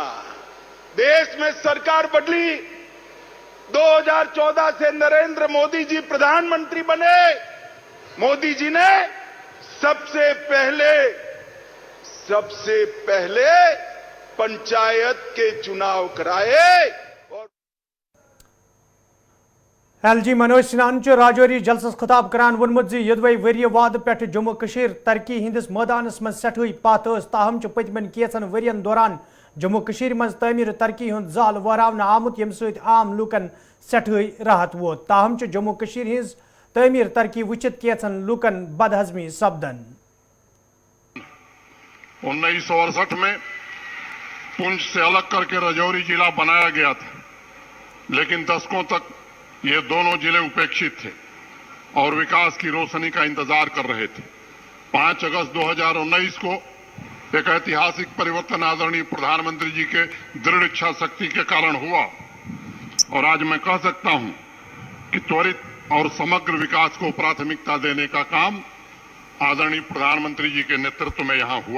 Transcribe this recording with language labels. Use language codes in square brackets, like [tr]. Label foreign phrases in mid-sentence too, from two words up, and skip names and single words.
[hi] देश में सरकार बदली, 2014 से नरेंद्र मोदी जी प्रधानमंत्री बने। मोदी जी ने सबसे पहले पंचायत के चुनाव कराए। [ks] LG मनोज सिन्हा राजौरी जलसस खिताब करान वोनमुत योदवे वरिय वाद पे जम्मू कश्मीर तरक्की हंदिस मैदानस मज सठहई पत ताहम पतमन केसन वरियन दौरान जम्मू कश्मीर मज तमीर तरक्की हुंद जाल वहरावन आमुत यम सत आम लूकन सठहई राहत वोत। ताहम जम्मू कश्मीर हिंज तमीर तरक्की वुचित केसन लूकन बदहजमी सपदन। [hi] 1968 में पुंछ से अलग करके राजौरी जिला बनाया गया था, लेकिन दशकों तक ये दोनों जिले उपेक्षित थे और विकास की रोशनी का इंतजार कर रहे थे। 5 अगस्त 2019 को एक ऐतिहासिक परिवर्तन आदरणीय प्रधानमंत्री जी के दृढ़ इच्छा शक्ति के कारण हुआ और आज मैं कह सकता हूं कि त्वरित और समग्र विकास को प्राथमिकता देने का काम आदरणीय प्रधानमंत्री जी के नेतृत्व में यहां हुआ।